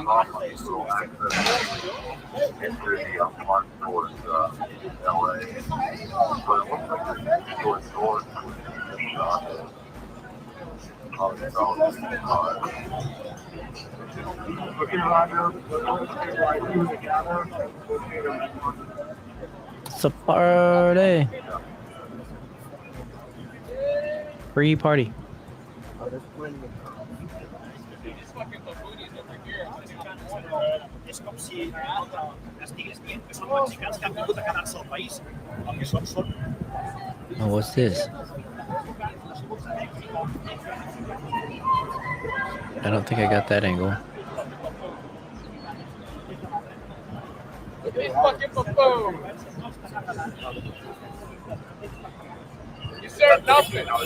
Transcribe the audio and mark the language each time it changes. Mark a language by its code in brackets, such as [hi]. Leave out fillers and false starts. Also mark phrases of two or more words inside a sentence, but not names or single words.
[en] It's a party. Free party. [ca] És com si estigués dient que són mexicans que han vingut a quedar-se al país. El que són... [en] Oh, what's this? I don't think I got that angle. These fucking buffoons. You serve nothing.